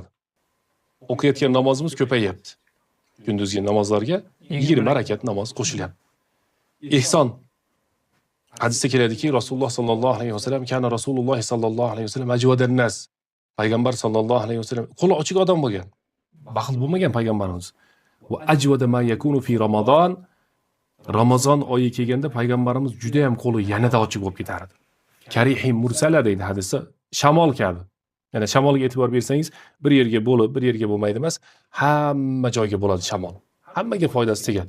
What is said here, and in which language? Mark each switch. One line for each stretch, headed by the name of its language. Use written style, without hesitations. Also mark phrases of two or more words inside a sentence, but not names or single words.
Uzbek: O'qiyotgan namozimiz ko'payyapti. Kunduzgi namozlarga 20 rakat namoz qo'shilyapti. Ehson hadisda keladiki,
Arabic: رسول الله صلى الله عليه وسلم كان رسول الله صلى الله عليه وسلم أجود الناس.
Uzbek: Payg'ambar
Arabic: صلى الله عليه وسلم
Uzbek: qo'li ochiq odam bo'lgan. Baxil bo'lmagan payg'ambarimiz.
Arabic: وأجود ما يكون في رمضان.
Uzbek: Ramazon oyi kelganda payg'ambarimiz juda ham qo'li yanada ochiq bo'lib ketardi.
Arabic: كالريح المرسلة
Uzbek: deydi hadisda, shamol kabi. Ya'ni shamolga e'tibor bersangiz, bir yerga bo'lib, bir yerga bo'lmaydi emas, hamma joyga bo'ladi shamol. Hammaga foydasi tegadi.